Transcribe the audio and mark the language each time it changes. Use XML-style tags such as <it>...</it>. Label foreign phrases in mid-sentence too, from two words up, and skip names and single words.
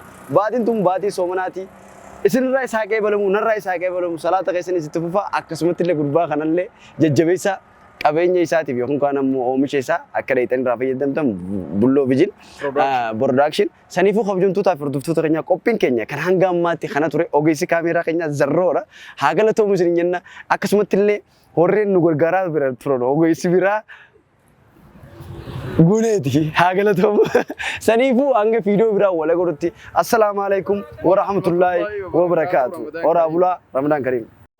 <om>Baatiin tun baatii soomanaati. Isinirraa isaa qeebalamu narraa isaa qeebalamu salaata keessanis itti fufa akkasumatti illee gurbaa kanallee jajjabeessa qabeenya isaatiif yookaan kaan ammoo oomisha isaa akka dheeyxanii irraa fayyadamtan Bulloo Viijin Production saniifuu kabajamtootaa fi hordoftoota keenyaa qophiin keenya kan hanga ammaatti kana ture ogeessi kaameeraa keenyaa Zarroodha. Haa galatoomu isin jenna akkasumatti illee warreen nu gargaaraa bira turan ogeessi biraa guneeti haa galatoomu. Saniifuu hanga viidiyoo biraa wal agarrutti.</om> <ar>السلام عليكم ورحمة الله وبركاته.</ar> <om>Ora bulaa</om> <ar>رمضان كريم.</ar>